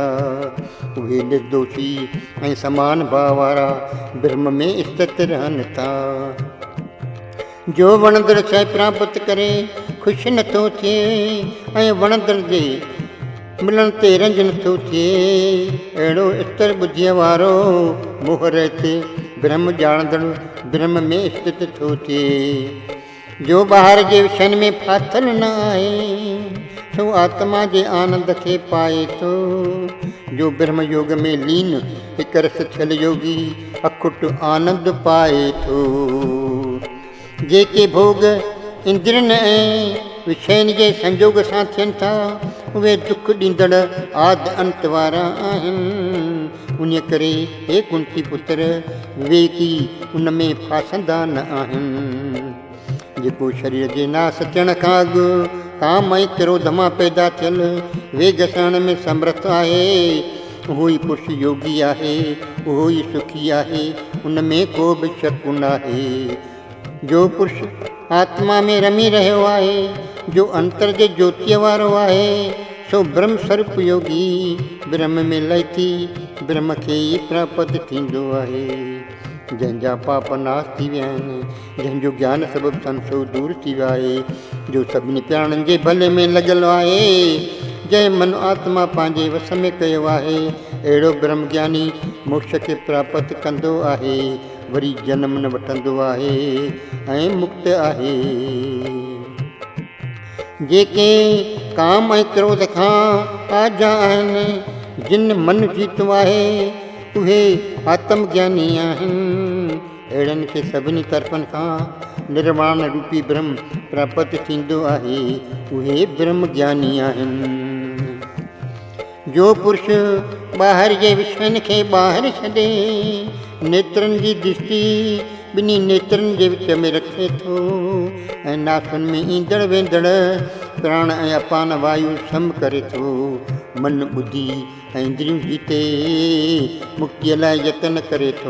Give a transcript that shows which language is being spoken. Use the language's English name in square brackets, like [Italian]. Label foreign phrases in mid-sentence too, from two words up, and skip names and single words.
[Sindhi] उहे निर्दोषी ऐं समान भाव वारा ब्रह्म में स्थित रहनि था। जो वणंदड़ शइ प्राप्त करे ख़ुशि नथो थिए ऐं वणंदड़ जे मिलण ते रंज नथो थिए, अहिड़ो स्तर ॿुधीअ वारो मोहरत ब्रह्म ॼाणंदड़ ब्रह्म में स्थित थो थिए। जो ॿाहिरि जे विषयनि में फाथल न आहे, सो आत्मा जे आनंद खे पाए थो। जो ब्रह्म योग में लीन हिकु रस थियल योगी अखुट आनंद पाए थो। जेके भोग इंद्रियनि ऐं विषयनि जे संजोग सां थियनि था, उहे दुख ॾींदड़ आदि अंत वारा आहिनि। उन करे हे कुंती पुत्र, विवेकी उन में फासंदा न आहिनि। जेको शरीर जे नास थियण खां अॻु काम ऐं क्रोध मां पैदा थियल वेग सहण में समर्थ आहे, उहो ई पुरुष योगी आहे, उहो ई सुखी आहे, उन में को बि शक न आहे। जो पुरुष आत्मा में रमी रहियो आहे, जो अंतर जे ज्योतिअ वारो आहे, सो ब्रह्म स्वरूप योगी ब्रह्म में लय थी ब्रह्म खे ई प्राप्त थींदो आहे। जंहिंजा पाप नाश थी विया आहिनि, जंहिंजो ज्ञान सबबु संशय दूर थी वियो आहे, जो सभिनी प्राणियुनि जे भले में लॻल आहे, जंहिं मन आत्मा पंहिंजे वस में कयो आहे, अहिड़ो ब्रह्म ज्ञानी मोक्ष खे प्राप्त कंदो आहे, वरी जनम न वठंदो आहे ऐं मुक्त आहे। जेके काम ऐं क्रोध खां आजा आहिनि, जिन मन जीतो आहे, उहे आत्मज्ञानी आहिनि। अहिड़नि खे सभिनी तरफ़नि खां निर्वाण रूपी ब्रह्म प्राप्त थींदो आहे, उहे ब्रह्म ज्ञानी आहिनि। जो पुरुष ॿाहिरि जे विषयनि खे ॿाहिरि छॾे, नेत्रनि जी दृष्टि ॿिन्ही नेत्रनि जे विच में रखे थो ऐं नासुनि में ईंदड़ वेंदड़ प्राण ऐं अपान वायु सम करे थो, मन ॿुधी ऐं इंद्रियूं जीते मुक्तीअ लाइ यतन करे थो।